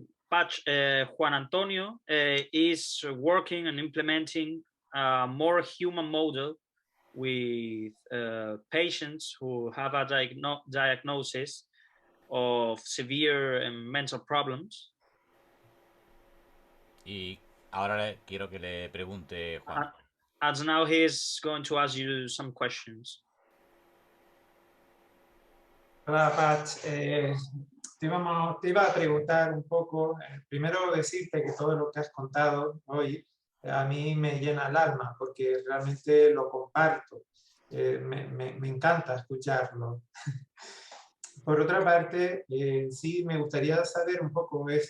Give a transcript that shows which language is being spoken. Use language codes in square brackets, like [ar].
[en] Patch, Juan Antonio is working and implementing a more human model with patients who have a diagnosis of severe mental problems. [es] Y ahora quiero que le pregunte Juan. [en] And now he's going to ask you some questions. [es] Hola, Patch. Te iba a preguntar un poco, primero decirte que todo lo que has contado hoy a mí me llena el alma porque realmente lo comparto. Me encanta escucharlo. Por otra parte, sí me gustaría saber un poco